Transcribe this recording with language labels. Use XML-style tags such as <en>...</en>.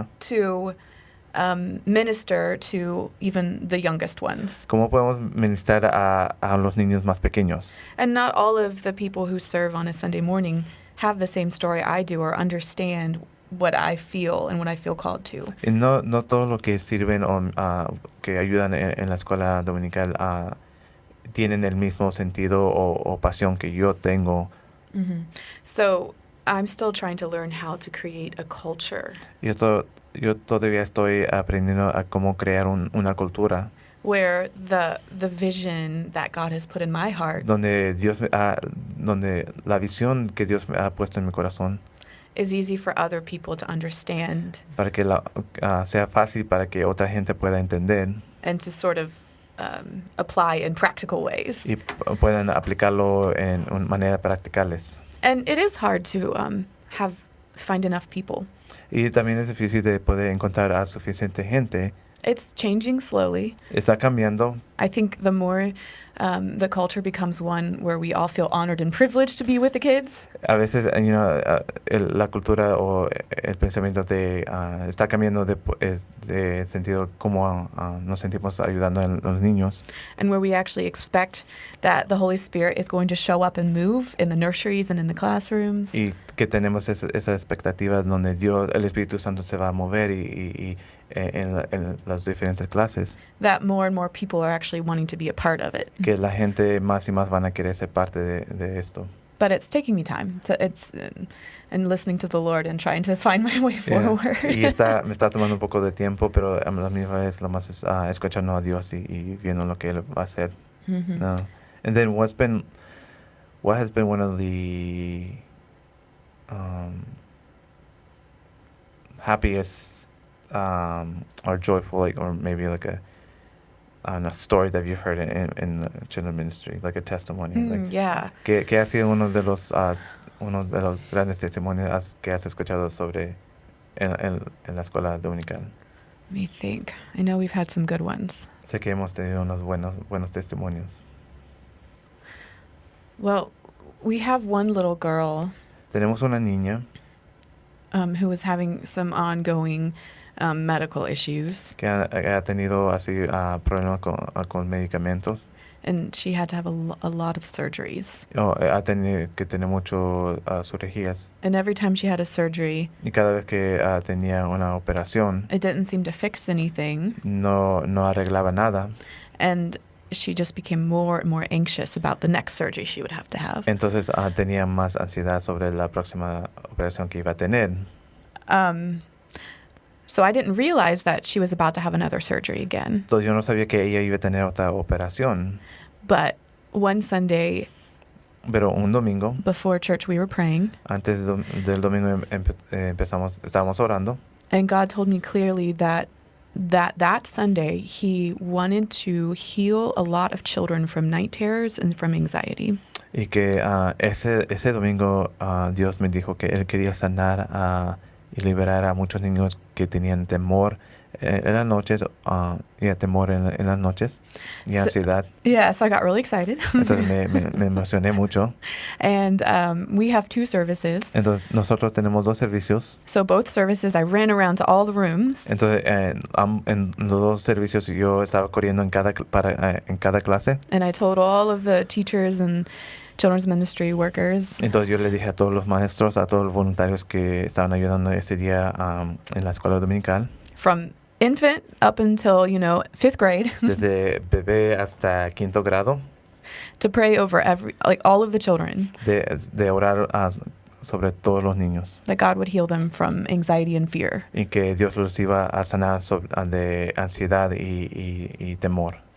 <en>to minister to even the youngest ones?</en> <es>¿Cómo podemos ministrar a los niños más pequeños?</es> <en>And not all of the people who serve on a Sunday morning have the same story I do or understand what I feel and what I feel called to.</en> <es>Y no todos los que sirven o que ayudan en la escuela dominical tienen el mismo sentido o pasión que yo tengo</es> <en>So I'm still trying to learn how to create a culture</en> <es>Yo todavía estoy aprendiendo a cómo crear una cultura</es> <en>where the vision that God has put in my heart</en> <es>donde donde la visión que Dios me ha puesto en mi corazón</es> <en>is easy for other people to understand</en> <es>para que sea fácil para que otra gente pueda entender</es> <en>and to sort of apply in practical ways.</en> <es>y puedan aplicarlo en maneras practicales.</es> <en>And it is hard to find enough people.</en> <es>Y también es difícil de poder encontrar a suficiente gente.</es> <en>It's changing slowly.</en> <es>Está cambiando.</es> <en>I think the more the culture becomes one where we all feel honored and privileged to be with the kids.</en> <es>A veces, la cultura o el pensamiento está cambiando de sentido como nos sentimos ayudando a los niños.</es> <en>And where we actually expect that the Holy Spirit is going to show up and move in the nurseries and in the classrooms.</en> <es>Y que tenemos esa expectativa donde Dios, el Espíritu Santo se va a mover en las diferentes clases.</es> <en>That more and more people are actually wanting to be a part of it.</en> <es>Que la gente más y más van a querer ser parte de esto.</es> <en>But it's taking me time and listening to the Lord and trying to find my way forward.</en> <es>Y me está tomando un poco de tiempo, pero a la misma vez lo más es escuchando a Dios y viendo lo que Él va a hacer.</es> <en>And then what has been one of the happiest or joyful, or maybe like a story that you've heard in the children's ministry, like a testimony? Yeah.</en> <es>¿Qué ha sido uno de los grandes testimonios que has escuchado sobre en la escuela dominical?</es> <en>Let me think. I know we've had some good ones.</en> <es>Sé que hemos tenido unos buenos testimonios.</es> <en>Well, we have one little girl.</en> <es>Tenemos una niña</es> <en>who was having some ongoing medical issues.</en> <es>Que ha tenido así problemas con medicamentos.</es> <en>And she had to have a lot of surgeries.</en> <es>Ha tenido que tener muchas cirugías.</es> <en>And every time she had a surgery,</en> <es>y cada vez que tenía una operación,</es> <en>it didn't seem to fix anything.</en> <es>No arreglaba nada.</es> <en>And she just became more and more anxious about the next surgery she would have to have.</en> <es>Entonces tenía más ansiedad sobre la próxima operación que iba a tener.</es> <en>So I didn't realize that she was about to have another surgery again.</en> <es>Entonces yo no sabía que ella iba a tener otra operación.</es> <en>But one Sunday,</en> <es>pero un domingo,</es> <en>before church, we were praying.</en> <es>Antes del domingo estábamos orando.</es> <en>And God told me clearly that Sunday He wanted to heal a lot of children from night terrors and from anxiety.</en> <es>Y que ese domingo Dios me dijo que Él quería sanar y liberar a muchos niños que tenían temor en las noches, temor en las noches y ansiedad.</es> <en>Yeah, so I got really excited.</en> <es>Entonces me emocioné mucho.</es> <en>And we have 2 services.</en> <es>Entonces nosotros tenemos 2 servicios.</es> <en>So both services, I ran around to all the rooms.</en> <es>Entonces en los 2 servicios yo estaba corriendo en cada clase.</es> <en>And I told all of the teachers and children's ministry workers.</en> <es>Entonces yo le dije a todos los maestros, a todos los voluntarios que estaban ayudando ese día en la escuela dominical.</es> <en>From infant up until, 5th grade.</en> <es>Desde bebé hasta 5º grado.</es> <en>To pray over all of the children.</en> <es>De orar sobre todos los niños.</es> <en>That God would heal them from anxiety and fear.</en> <es>Y que Dios los iba a sanar de ansiedad y temor.</es>